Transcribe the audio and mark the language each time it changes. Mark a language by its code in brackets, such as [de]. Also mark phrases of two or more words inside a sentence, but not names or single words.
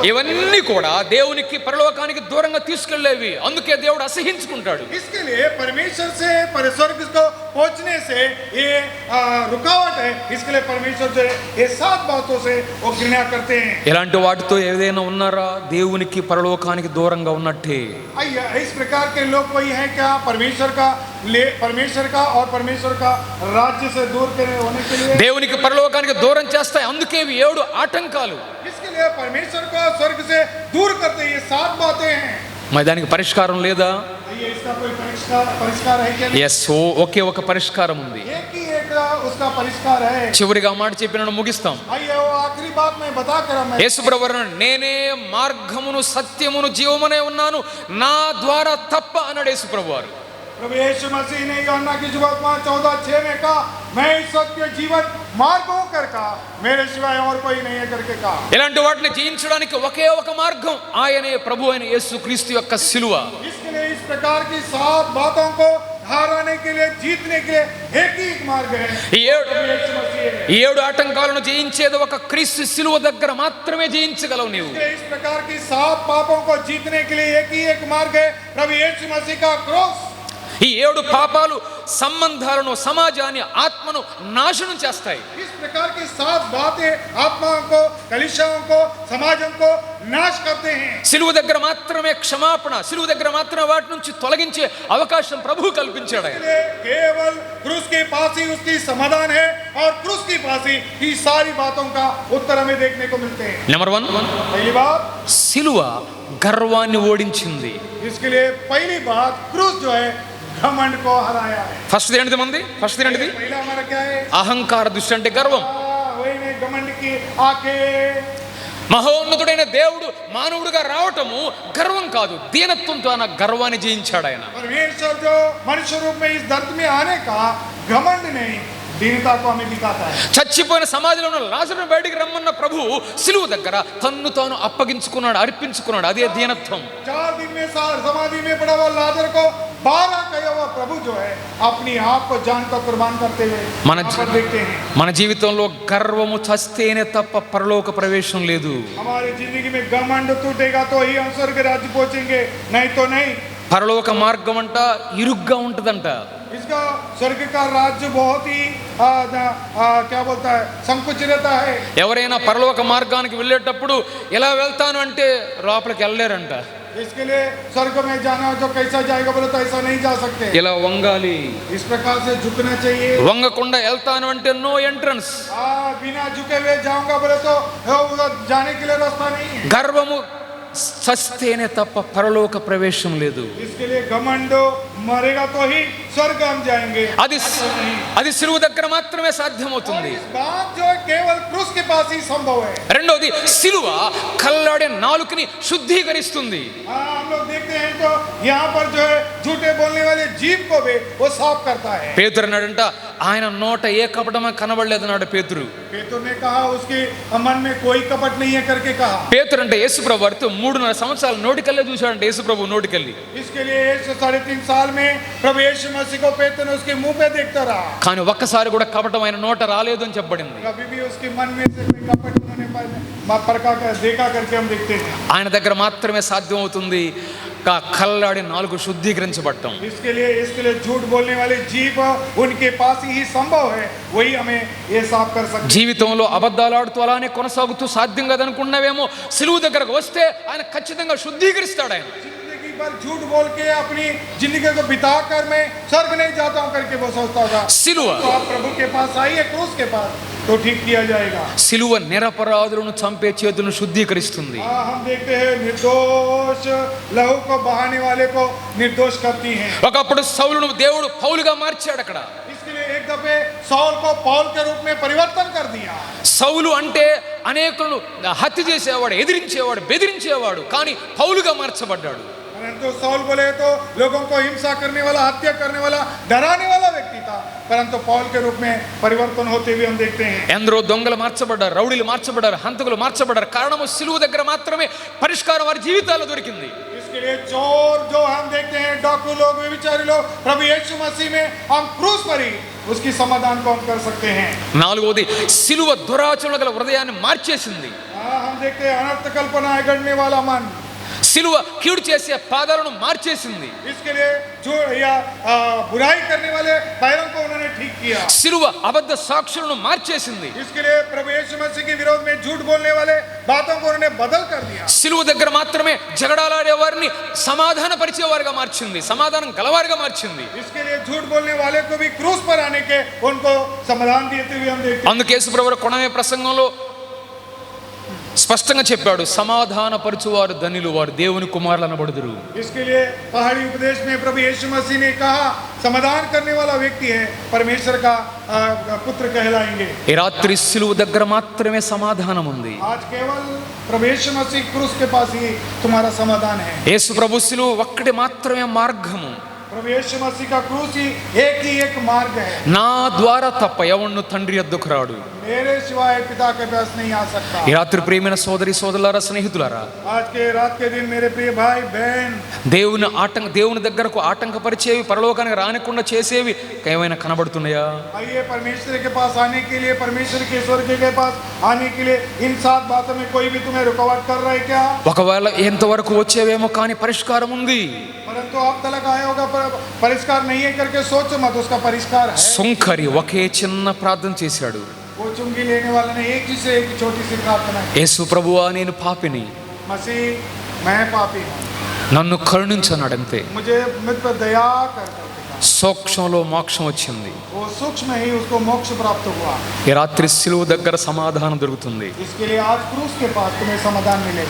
[te] ఇవన్నీ కూడా దేవునికి పరలోకానికి దూరంగా తీసుకెళ్లేవి. అందుకే దేవుడు అసహించుకుంటాడు. [hi] इसके लिए परमेश्वर से स्वर्ग को पहुंचने से ये रुकावट है। इसके लिए परमेश्वर जो है ये 7 बातों से वो घृणा करते हैं। [te] ఇలాంటి వాటితో ఏదైనా ఉన్నారా? దేవునికి పరలోకానికి దూరంగా ఉన్నట్టే. [hi] आइए, इस प्रकार के लोग वही हैं क्या? परमेश्वर का और परमेश्वर का राज्य से दूर होने के लिए [te] దేవునికి పరలోకానికి దూరం చేస్తాయి. అందుకే ఇవి 7 ఆటంకాలు. [hi] इसके लिए परमेश्वर को स्वर्ग से दूर करते ये 7 बातें हैं। [te] మరి దానికి పరిష్కారం లేదా? [hi] ये इसका कोई परिष्कार है क्या? [te] ఎస్, ఒకే ఒక పరిష్కారం ఉంది. [hi] एक ही एक उसका परिष्कार है. [te] చివరిగా మాట చెప్పి నన్ను ముగిస్తాం. [hi] आइए वो आखिरी बात मैं बता कर मैं [te] యేసు ప్రభువు నేనే మార్గమును సత్యమును జీవమునే ఉన్నాను, నా ద్వారా తప్ప అన్నాడు యేసు ప్రభువారు. [hi] प्रभु यीशु मसीह ने यूहन्ना की सुसमाचार 14:6 में कहा, मैं सत्य जीवन मार्ग हूं कर कहा, मेरे सिवाय और कोई नहीं है करके कहा. [te] ఇలాంటి వాటిని జయించడానికి ఒకే ఒక మార్గం, ఆయనే ప్రభు అయిన యేసుక్రీస్తు యొక్క సిలువ. [hi] इसके लिए इस प्रकार की 7 बातों को हराने के लिए, जीतने के लिए एक ही एक मार्ग है. [te] ఈ ఏడు [hi] प्रभु यीशु मसीह है. [te] ఈ ఏడు ఆటంకాలను జయించేది ఒక క్రీస్తు సిలువ దగ్గర మాత్రమే జయించగలవు నీవు. [hi] इसलिए इस प्रकार की 7 पापों को जीतने के लिए एक ही एक मार्ग है, प्रभु यीशु मसीह का क्रॉस. [te] ఈ ఏడు పాపాలు సంబంధాలను, సమాజాన్ని, ఆత్మను నాశనం చేస్తాయి. [hi] इस प्रकार की 7 बातें आत्माओं को, कलीसियाओं को, समाजों को नाश करते हैं. [te] సిలువ దగ్గర మాత్రమే క్షమాపణ, సిలువ దగ్గర మాత్రమే వాటి నుంచి తొలగించే అవకాశం ప్రభువు కల్పించాడు ఆయన. [hi] इसलिए केवल क्रूस के पास ही उसकी समाधान है और क्रूस के पास ही ये सारी बातों का उत्तर हमें देखने को मिलते हैं. [te] నెంబర్ 1, [hi] पहली बात, [te] సిలువ గర్వాన్ని ఓడించింది. [hi] इसके लिए पहली बात, क्रूस जो है घमंड को हराया है. [te] ఫస్ట్ ఏంటిది మంది? ఫస్ట్ ఏంటిది? [hi] पहला हमारा क्या है? [te] అహంకార దృష్టి అంటే గర్వం. [hi] वही नहीं, घमंड की आंखें. [te] మహోన్నతుడైన దేవుడు మానవుడిగా రావటము గర్వం కాదు, దీనత్వంతో ఆయన గర్వాన్ని జయించాడు ఆయన. [hi] परमेश्वर जो मनुष्य रूप में इस धरती में आने का घमंड नहीं, दीनता को हमें दिखाता है. [te] చచ్చిపోయిన సమాధిలో ఉన్న లాజరును బయటికి రమ్మన్న ప్రభు సిలువ దగ్గర తన్ను తాను అప్పగించుకున్నాడు, అర్పించుకున్నాడు. అదే దీనత్వం. [hi] 4 दिन में समाधि में पड़ा हुआ लाजर को 12 कहा हुआ प्रभु जो है अपनी आप को जान को कुर्बान करते हुए [te] మన [hi] यहाँ पर देखते हैं. [te] మన జీవితంలో గర్వము చస్తేనే తప్ప పరలోక ప్రవేశం లేదు. [hi] हमारी जिंदगी में घमंड टूटेगा तो ही हम स्वर्ग राज्य पहुंचेंगे, नहीं तो नहीं. [te] పరలోక మార్గం అంట ఇరుగ్గా ఉంటదంట. [hi] इसका स्वर्ग का राज्य बहुत ही क्या बोलता है, संकुचित रहता है. [te] ఎవరైనా పరలోక మార్గానికి వెళ్ళేటప్పుడు ఎలా వెళ్తాను అంటే లోపలికి వెళ్ళలేరంట. [hi] इसके लिए स्वर्ग में जाना जो कैसा जाएगा बोले तो ऐसा नहीं जा सकते. [te] ఇలా వంగాలి. [hi] इस प्रकार से झुकना चाहिए. [te] వంగకుండా వెళ్తాను అంటే [en] no entrance. [hi] बिना झुके हुए जाऊंगा बोले तो उधर जाने के लिए रास्ता नहीं है. [te] గర్వము చస్తేనే తప్ప పరలోక ప్రవేశం లేదు. [hi] इसके लिए घमंड मरेगा तो ही स्वर्ग हम जाएंगे. [te] అది సిలువ దగ్గర మాత్రమే సాధ్యమవుతుంది. [hi] इस बात जो है केवल क्रूस के पास ही संभव है. [te] రెండోది, సిలువ కల్లాడే నాలుకని శుద్ధీకరిస్తుంది. [hi] हम लोग देखते हैं तो यहाँ पर जो है झूठे बोलने वाले जीभ को भी वो साफ करता है. [te] పేతురు అన్నాడంట, ఆయన నోట ఏ కపటమా కనబడలేదు అన్నాడు పేతురు. [hi] पेतुर ने कहा उसके मन में कोई कपट नहीं है करके कहा. [te] పేతురు అంటే యేసుప్రభు వారితో 3.5 సంవత్సరాలు నోటికల్లే చూశాడంటే యేసుప్రభు నోటికెళ్ళి. [hi] इसके लिए 3.5 साल में प्रभु यीशु मसीह को पेतुर ने उसके मुंह पे देखता रहा. [te] కానీ ఒక్కసారి కూడా కపటం ఆయన నోట రాలేదు అని చెప్పబడింది. [hi] कभी भी उसके मन में से कोई कपट उन्होंने परखा कर देखा करके हम देखते हैं. [te] ఆయన దగ్గర మాత్రమే సాధ్యం అవుతుంది కల్లాడి నాలుగు శుద్ధీకరించబడటం. [hi] इसके लिए झूठ बोलने वाले जीभ उनके पास ही संभव है, वही हमें ये साफ कर सकते. [te] జీవితంలో అబద్ధాలు ఆడుతూ అలానే కొనసాగుతూ సాధ్యం కాదనుకున్నావేమో, సిలువు దగ్గరకు వస్తే ఆయన ఖచ్చితంగా శుద్ధీకరిస్తాడు. ఆయన [hi] जिंदगी भर झूठ बोल के अपनी जिंदगी को बिता कर मैं स्वर्ग नहीं जाता हूँ करके वो सोचता होगा. [te] సిలువ [hi] तो आप प्रभु के पास आइए, क्रूस के पास, तो ठीक किया जाएगा. [te] సిలువ నిరపరాధులను చంపే చేతులను శుద్ధీకరిస్తుంది. [hi] हम देखते हैं निर्दोष लहू को बहाने वाले को निर्दोष करती हैं. [te] ఒకప్పుడు సౌలును దేవుడు పౌలుగా మార్చాడు. అక్కడ [hi] इसके लिए एक दफे सौल को पौल के रूप में परिवर्तन कर दिया. [te] సౌలు అంటే అనేకులను హత్య చేసేవాడు, ఎదిరించేవాడు, బెదిరించేవాడు. కానీ పౌలుగా మార్చబడ్డాడు. [hi] परंतु सौल बोले तो लोगों को हिंसा करने वाला, हत्या करने वाला, डराने वाला व्यक्ति था. परंतु पौल के रूप में परिवर्तन होते हुए हम देखते हैं. [te] ఎందరో దొంగలు మార్చబడ్డారు, రౌడీలు మార్చబడ్డారు, హంతకులు మార్చబడ్డారు. కారణము సిలువ దగ్గర మాత్రమే పరిష్కారం వారి జీవితాల్లో దొరికింది. [hi] इसके लिए चोर जो हम देखते हैं, डाकू लोग, व्यभिचारी लोग, प्रभु यीशु मसीह में हम क्रूस पर ही उसकी समाधान को हम कर सकते हैं. [te] నాలుగోది, సిలువ దురాచరణ గల హృదయాన్ని మార్చేసింది. [hi] हम देखते हैं अनर्थ कल्पना गढ़ने वाला मन. [te] సిలువ కీడు చేసే పాదాలను మార్చేసింది. [hi] इसके लिए जो या बुराई करने वाले पैरों को उन्होंने ठीक किया. [te] సిలువ అబద్ధ సాక్షులను మార్చేసింది. [hi] इसके लिए प्रभु यीशु मसीह के विरोध में झूठ बोलने वाले बातों को उन्होंने बदल कर दिया. [te] సిలువ దగ్గర మాత్రమే జగడాలాడే వారిని సమాధాన పరిచేవారుగా మార్చింది, సమాధానం గలవారుగా మార్చింది. [hi] इसके लिए झूठ बोलने वाले को भी क्रूस पर आने के उनको समाधान देते हुए हम देखते हैं. [te] అందుకే యేసుప్రభు కొనమే ప్రసంగంలో స్పష్టంగా చెప్పాడు, సమాధానపరచువారు ధన్యులు, వారు దేవుని కుమారులు అనబడుదురు. [hi] इसके लिए पहाड़ी उपदेश में प्रभु यीशु मसीह ने कहा समाधान करने वाला व्यक्ति है परमेश्वर का पुत्र कहलाएंगे. [te] ఈ రాత్రి సిలువ దగ్గర మాత్రమే సమాధానం ఉంది. [hi] आज केवल प्रभु यीशु मसीह क्रूस के पास ही तुम्हारा समाधान है. [te] యేసు ప్రభు సిలువ ఒక్కటి మాత్రమే మార్గము. [hi] प्रभु यीशु मसीह का क्रूस ही एक मार्ग है. [te] నా ద్వారా తప్ప ఎవడు తండ్రి యొద్దకు రాడు. [hi] मेरे सिवाय पिता के पास नहीं आ सकता. [te] ఈ రాత్రి ప్రియమైన సోదరి సోదరులారా, స్నేహితులారా, [hi] आज के रात के दिन मेरे प्रिय भाई बहन, [te] దేవుని దగ్గరకు ఆటంకపరిచేవి, పరలోకానికి రానికుండా చేసేవి ఏమైనా కనబడుతున్నాయా? [hi] आइए परमेश्वर के पास आने के लिए, परमेश्वर के स्वर्ग के पास आने के लिए इन 7 बातों में कोई भी तुम्हें रुकावट कर रहा है क्या? [te] ఒకవేళ ఎంతవరకు వచ్చేవేమో కానీ పరిష్కారం ఉంది. [hi] परंतु अब तक आया होगा पर परिष्कार नहीं है करके सोचो मत, उसका परिष्कार है. [te] సుంకరి ఒకే చిన్న ప్రార్థన చేశాడు. [hi] वो चुंगी लेने वाले ने एक ही से एक छोटी सी प्रार्थना की. [te] యేసు ప్రభువా, నేను పాపిని, [hi] मसीह मैं पापी हूँ, [te] నన్ను కరుణించన్నాడంతే. [hi] मुझे मुझ पर दया कर. [te] సూక్ష్మంలో మోక్షం వచ్చింది. [hi] वो सूक्ष्म ही उसको मोक्ष प्राप्त हुआ. [te] ఈ రాత్రి సిలువ దగ్గర సమాధానం దొరుకుతుంది. [hi] इसके लिए आज क्रूस के पास तुम्हें समाधान मिलेगा.